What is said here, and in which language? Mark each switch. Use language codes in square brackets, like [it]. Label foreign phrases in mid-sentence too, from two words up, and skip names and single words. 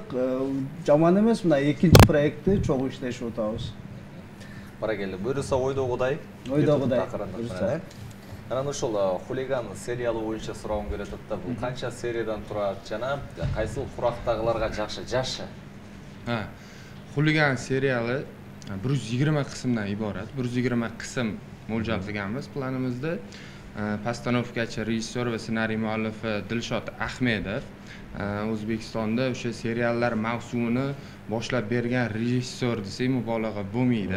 [ky] Жаман эмес, мына экинчи проектти чогуу иштешип атабыз. Баракелде. Буюрса ойдогудай. Ойдогудай. Анан ошол хулиган сериалы боюнча суроогум келип атат да, бул канча сериядан турат жана кайсыл курактагыларга жакшы? Хулиган сериалы [uz] 120 qismdan iborat. 120 qism mo'ljal qilganmiz planimizda. postanovkachi, rejissyor va ssenariy muallifi Dilshod Ahmedov. O'zbekistonda o'sha seriallar mavsumini boshlab bergan rejissyor desak mubolag'a bo'lmaydi.